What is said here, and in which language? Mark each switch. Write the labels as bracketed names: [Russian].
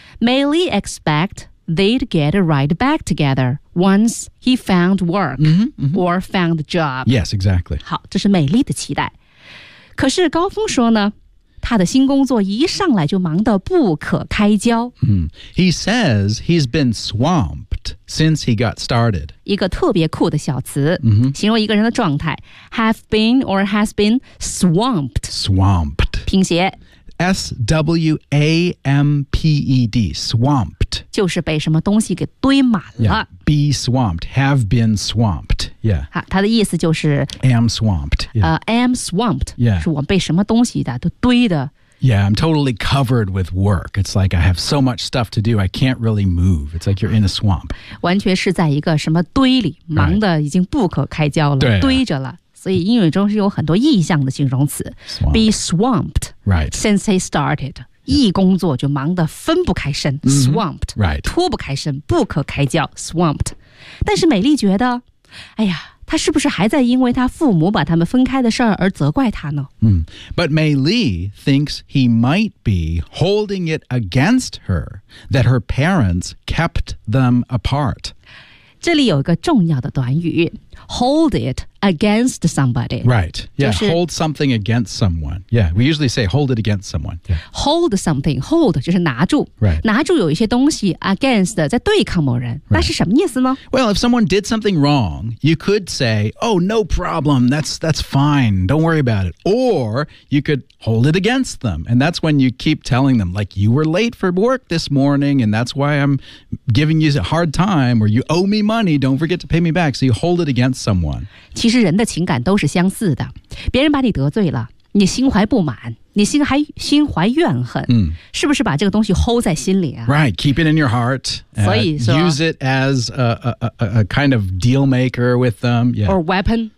[English] May Lee expect they'd get a ride back together once he found work or found a job. Yes, exactly. [Chinese] 好，这是美丽的期待。可是高峰说呢，他的新工作一上来就忙得不可开交。 [English] He says he's been swamped since he got started. [Chinese] 一个特别酷的小词，形容一个人的状态。 [English] Have been or has been swamped. Swamped. [Chinese] 拼写。 [English] S-W-A-M-P-E-D, swamped. [Chinese] 就是被什么东西给堆满了。 [English] Yeah, be swamped, have been swamped. Yeah. [Chinese] 好，他的意思就是 [English] am swamped. Yeah. Am swamped. Yeah. [Chinese] 是我被什么东西的都堆的。 [English] Yeah, I'm totally covered with work. It's like I have so much stuff to do, I can't really move. It's like you're in a swamp. [Chinese] 完全是在一个什么堆里，忙得已经不可开交了，对啊、堆着了。所以英语中是有很多意象的形容词 [English] Swamp. Be swamped、 right. since he started、yeah. [Chinese] 一工作就忙得分不开身、 mm-hmm. [English] Swamped、 right. [Chinese] 脱不开身不可开交 Swamped 但是美丽觉得哎呀他是不是还在因为他父母把他们分开的事儿而责怪他呢、 mm. [English] But May Lee thinks he might be holding it against her that her parents kept them apart [Chinese] 这里有一个重要的短语 [English] hold it against somebody. Right. Yeah,、 [Chinese] 就是、 [English] hold something against someone. Yeah, we usually say hold it against someone.、Yeah. Hold something, hold [Chinese] 就是拿住。 [English] Right. [Chinese] 拿住有一些东西 against 在对抗某人、 [English] right. [Chinese] 那是什么意思呢 [English] Well, if someone did something wrong, you could say, oh, no problem, that's fine, don't worry about it. Or you could hold it against them. And that's when you keep telling them, like, you were late for work this morning, and that's why I'm giving you a hard time, or you owe me money, don't forget to pay me back. So you hold it against someone. [Chinese] 其实人的情感都是相似的别人把你得罪了你心怀不满你心还心怀怨恨、 mm. 是不是把这个东西 hold 在心里啊 [English] Right, keep it in your heart [Chinese] 所以说 [English] use it as a kind of deal maker with them、yeah. Or weapon